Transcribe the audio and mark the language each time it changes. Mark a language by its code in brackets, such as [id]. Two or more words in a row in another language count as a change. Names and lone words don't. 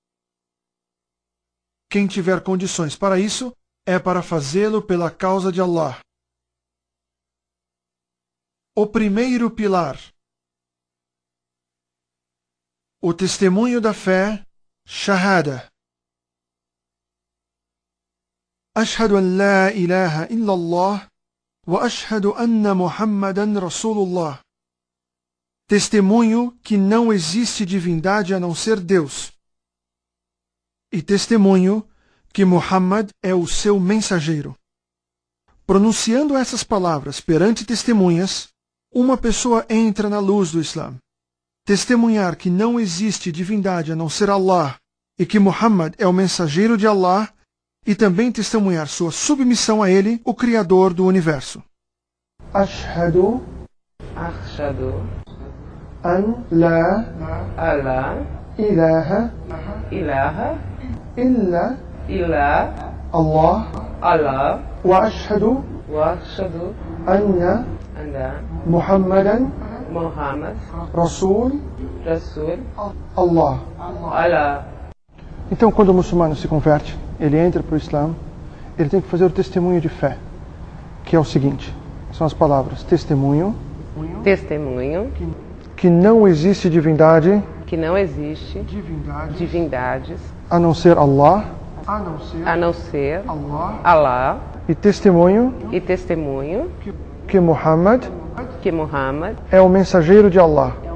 [pt] Quem tiver condições para isso, é para fazê-lo pela causa de Allah. O primeiro pilar: o testemunho da fé, Shahada. [ar] أشهد أن لا إله إلا الله وأشهد أن محمدا رسول الله. [pt] Testemunho que não existe divindade a não ser Deus. E testemunho que Muhammad é o seu mensageiro. Pronunciando essas palavras perante testemunhas, uma pessoa entra na luz do Islã. Testemunhar que não existe divindade a não ser Allah e que Muhammad é o mensageiro de Allah, e também testemunhar sua submissão a ele, o Criador do universo. [ar] أشهد أن لا إله إلا الله وأشهد أن محمدا رسول الله. [pt] Então, quando o muçulmano se converte, ele entra para o Islã, ele tem que fazer o testemunho de fé, que é o seguinte: são as palavras testemunho que não existe divindades a não ser Allah, e testemunho que Muhammad é o mensageiro de Allah.